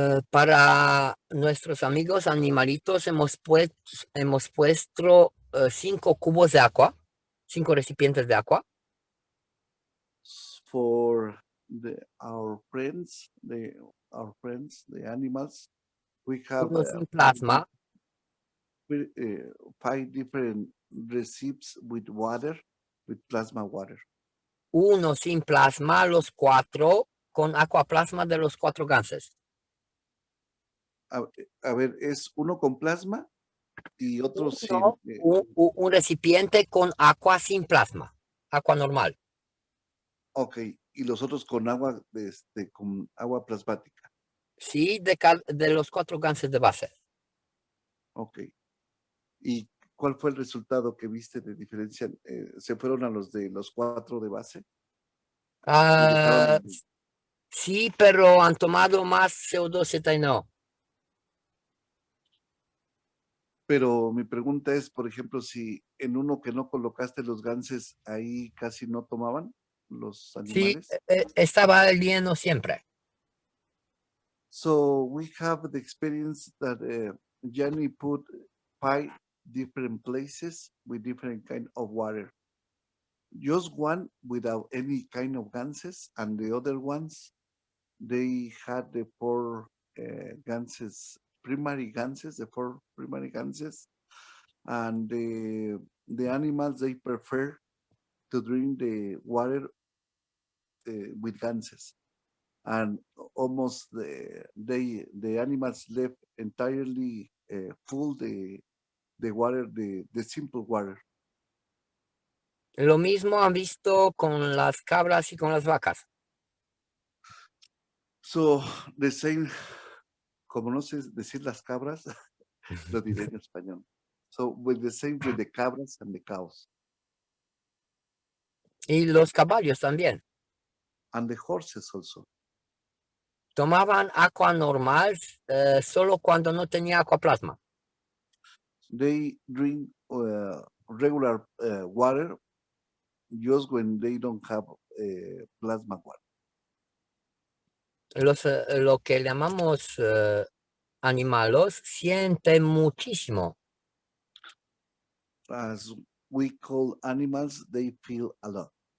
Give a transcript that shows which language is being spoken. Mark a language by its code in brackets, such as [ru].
[es] Para nuestros amigos animalitos hemos puesto 5 cubos de agua, 5 recipientes de agua. [en] For our friends, the animals, we have [es] Uno sin plasma, [en] 5 different receipts with water, with plasma water. [es] uno sin plasma, los 4 con aquaplasma de los 4 ganses. A ver, es uno con plasma y otro sin. No, un recipiente con agua sin plasma, agua normal. Ok, y los otros con agua, con agua plasmática. Sí, de los 4 ganses de base. Ok. ¿Y cuál fue el resultado que viste de diferencia? ¿Se fueron a los de los 4 de base? Ah, Sí, pero han tomado más CO2 y no. Pero mi pregunta es, por ejemplo, si en uno que no colocaste los ganses, ahí casi no tomaban los Sí, animales. estaba lleno siempre. [en] So we have the experience that Gianni put 5 different places with different kind of water. Just one without any kind of ganses, and the other ones, they had the 4 ganses, primary ganses, the 4 primary ganses, and the animals, they prefer to drink the water with ganses, and almost the animals left entirely full the water, the simple water. [es] Lo mismo han visto con las cabras y con las vacas. [en] So the same, [es] como no sé decir las cabras, lo diré en español. [en] So with the same with the cabras and the cows [es] Y los caballos también. [en] and the horses also. [es] Tomaban agua normal solo cuando no tenía aquaplasma. [en] They drink regular water just when they don't have plasma water. [es] Lo que llamamos animalos sienten muchísimo. [en] As we call animals, they feel a lot.